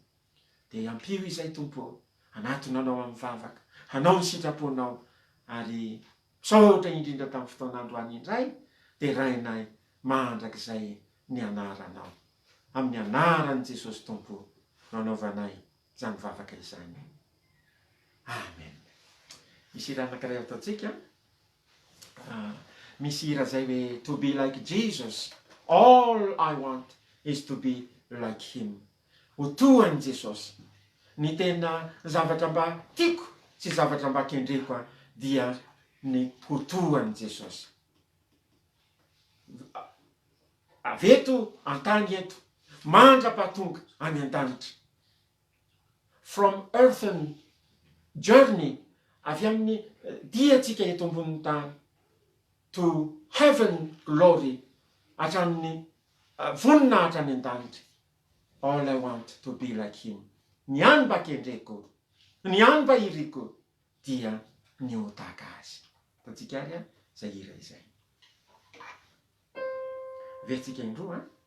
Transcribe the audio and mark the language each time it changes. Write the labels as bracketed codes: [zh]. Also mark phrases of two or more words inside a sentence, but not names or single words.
[mg] Dia ampio izay Tompo, anatonanao amin'ny vavaka, hanao ny sitraponao, ary misaotra indrindra tamin'ny fotoan'androany indray dia rainay mandrakizay ny anaranao. Amin'ny anaran'i Jesosy Tompo no anaovanay izany vavaka izany. Amen. Misy hira anankiray ataontsika. Misy hira zay hoe [en] to be like Jesus, all I want is to be like him. [mg] Ho toan'i Jesosy. Ny tena zavatra mba tiako sy zavatra mba kendreko dia ny ho toan'i Jesosy. Avy eto an-tany eto, mandra-pahatonga any an-danitra. [en] From earthen journey, [mg] avy amin'ny diatsika eto ambonin'ny tany, [en] to heaven glory, [mg] hatramin'ny voninahitra any an-danitra. [en] All I want to be like him. [mg] Ny any mba kendreko, ny any mba iriko, dia ny ho tahaka azy. Ataontsika ary izay hira izay. Versika indroa.